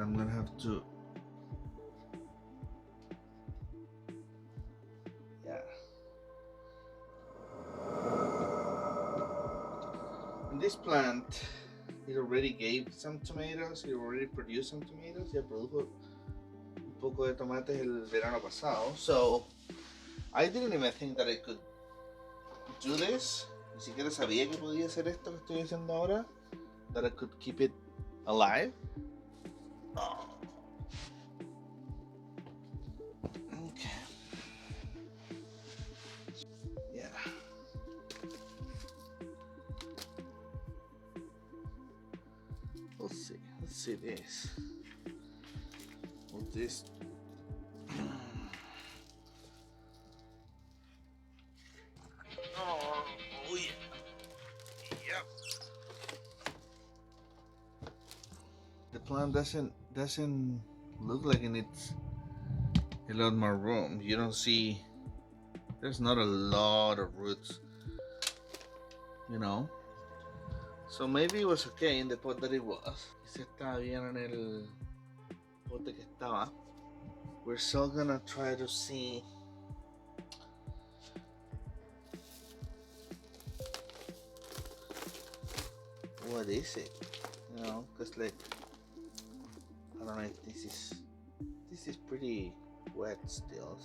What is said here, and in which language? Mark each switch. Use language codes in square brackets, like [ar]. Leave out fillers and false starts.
[en] I'm gonna have to, yeah. And this plant, it already gave some tomatoes. It already produced some tomatoes. [es] Ya produjo un poco de tomates el verano pasado. [en] So I didn't even think that I could do this. [es] Ni siquiera sabía que podía hacer esto que estoy haciendo ahora. [en] That I could keep it alive. Oh. Okay. Yeah. Let's see. Let's see this. With this. Oh yeah. Yep. The plant doesn't look like it needs a lot more room. You don't see. There's not a lot of roots. You know. So maybe it was okay in the pot that it was. [es] Quizá estaba bien en el pote que estaba. [en] We're still gonna try to see what is it, you know, because like I don't know if this is pretty wet still.